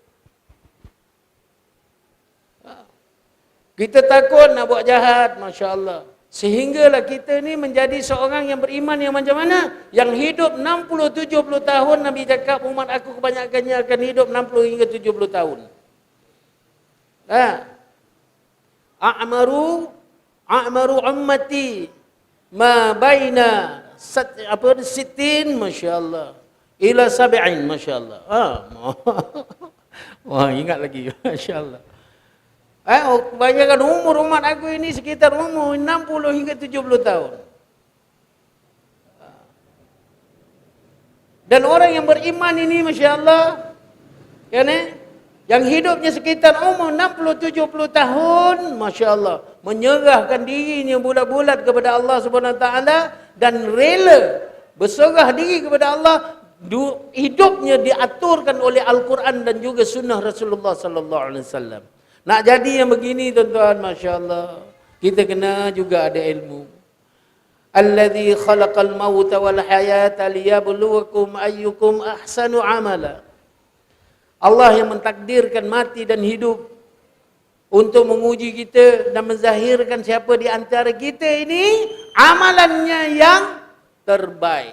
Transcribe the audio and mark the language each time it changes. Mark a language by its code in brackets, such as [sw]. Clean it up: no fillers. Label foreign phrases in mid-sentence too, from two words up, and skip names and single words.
[ms] Kita takut nak buat jahat, [ar] ما شاء الله. [ms] Sehinggalah kita ni menjadi seorang yang beriman yang macam mana? Yang hidup 60-70 tahun, Nabi cakap umat aku kebanyakannya akan hidup 60 hingga 70 tahun. [ar] أعمار أمتي ما بين ستين ما شاء الله إلى سبعين ما شاء الله. [ms] Wah, ingat lagi, [ar] ما شاء الله. [ms] Kebanyakan umur umat aku ini sekitar umur 60 hingga 70 tahun. Dan orang yang beriman ini, [ar] ما شاء الله, [ms] kan, yang hidupnya sekitar umur 60-70 tahun, [ar] ما شاء الله, [ms] menyerahkan dirinya bulat-bulat kepada Allah [ar] سبحانه وتعالى [ms] dan rela berserah diri kepada Allah, hidupnya diaturkan oleh Al-Quran dan juga sunnah Rasulullah [ar] صلى الله عليه وسلم. [ms] Nak jadi yang begini, tuan-tuan, [ar] ما شاء الله, [ms] kita kena juga ada ilmu. [ar] الذي خلق الموت والحياة ليبلوكم أيكم أحسن عملا. [ms] Allah yang mentakdirkan mati dan hidup untuk menguji kita dan menzahirkan siapa di antara kita ini amalannya yang terbaik.